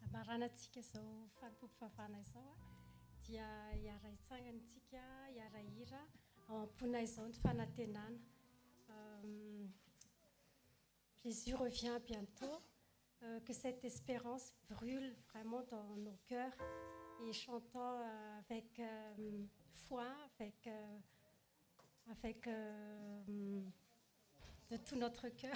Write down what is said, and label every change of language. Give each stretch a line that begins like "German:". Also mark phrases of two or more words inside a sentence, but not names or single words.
Malagasy: fandaharanantsika zao fanompoam-pivavahana izao a dia hiara hitsanganitsika hiara hira ao am-pona izao ny fanantenana.
French: Jésus revient bientôt, que cette espérance brûle vraiment dans nos cœurs et chantons avec foi, avec de tout notre cœur.